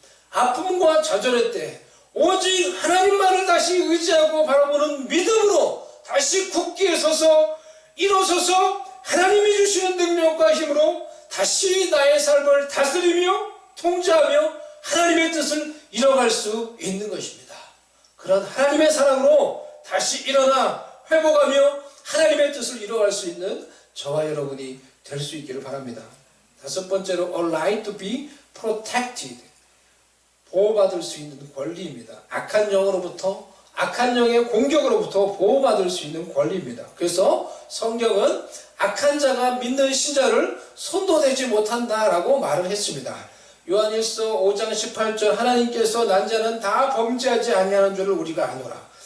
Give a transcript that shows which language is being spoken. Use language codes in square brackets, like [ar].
[ko] 아픔과 좌절의 때 오직 하나님만을 다시 의지하고 바라보는 믿음으로 다시 굳게 서서 일어서서 하나님이 주시는 능력과 힘으로 다시 나의 삶을 다스리며 통제하며 하나님의 뜻을 이뤄갈 수 있는 것입니다. 그런 하나님의 사랑으로 다시 일어나 회복하며 하나님의 뜻을 이뤄갈 수 있는 저와 여러분이 될 수 있기를 바랍니다. 다섯 번째로 [en] a right to be protected. [ko] 보호받을 수 있는 권리입니다. 악한 영의 공격으로부터 보호받을 수 있는 권리입니다. 그래서 성경은 악한 자가 믿는 신자를 손도 대지 못한다라고 말을 했습니다. 요한일서 5장 18절 하나님께서 난 자는 다 범죄하지 아니하는 줄을 우리가 아노라.